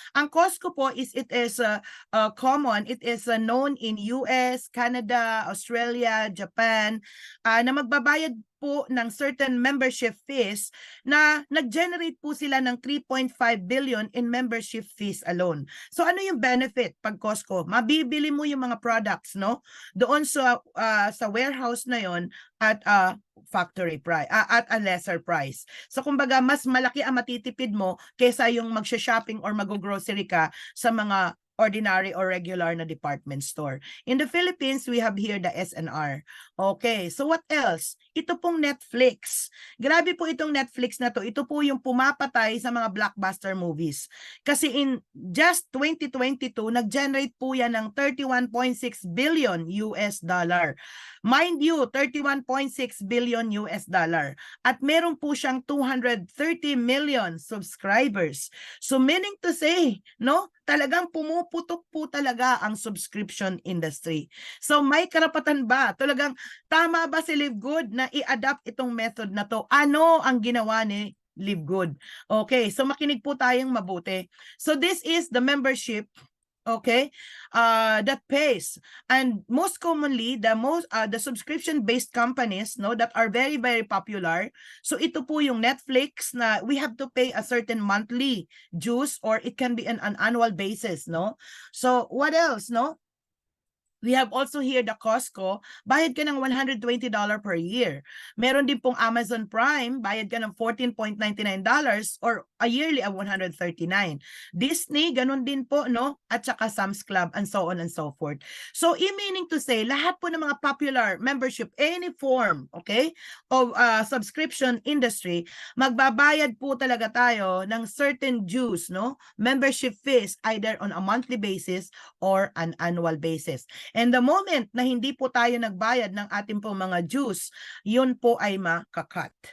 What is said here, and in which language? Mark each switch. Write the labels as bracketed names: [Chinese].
[English] Ang Costco po it is common, it is known in US, Canada, Australia, Japan, [Filipino] na magbabayad po ng [English] certain membership fees [Filipino] na nag-generate po sila ng [English] 3.5 billion in membership fees alone. [Filipino] So ano yung benefit pag Costco? Mabibili mo yung mga products, no? Doon sa [English] warehouse [Filipino] na yon at [English] factory price, at a lesser price. [Filipino] So kumbaga mas malaki ang matitipid mo kaysa yung magsha-shopping or mag-grocery ka sa mga ordinary or regular na department store. [English] In the Philippines, we have here the SNR. [Filipino] Okay, [English] so what else? [Filipino] Ito pong Netflix. Grabe po itong Netflix na to. Ito po yung pumapatay sa mga blockbuster movies. Kasi [English] in just 2022, [Filipino] nag-generate po yan ng 31.6 billion US dollar. [English] Mind you, 31.6 billion US dollar. [Filipino] At meron po siyang 230 million subscribers. [English] So meaning to say, [Filipino] no, talagang pumuputok po talaga ang subscription industry. So may karapatan ba? Talagang tama ba si LiveGood na i-adapt itong method na to? Ano ang ginawa ni LiveGood? Okay, so makinig po tayong mabuti. [English] So this is the membership, okay, that pays, and most commonly the subscription based companies, no, that are very very popular. [Filipino] So ito po yung Netflix na [English] we have to pay a certain monthly dues, or it can be an annual basis, [Filipino] no? [English] So what else, no? We have also here the Costco, [Filipino] bayad ka ng [English] $120 per year. [Filipino] Meron din pong Amazon Prime, bayad ka ng $14.99 [English] or a yearly of [Filipino] $139. Disney, ganun din po, no? At saka Sam's Club [English] and so on and so forth. [Filipino] So, meaning to say, lahat po ng mga [English] popular membership, any form, [Filipino] okay, [English] of subscription industry, [Filipino] magbabayad po talaga tayo ng certain dues, no? [English] Membership fees, either on a monthly basis or an annual basis. [Filipino] And the moment na hindi po tayo nagbayad ng ating po mga dues, yun po ay makakat.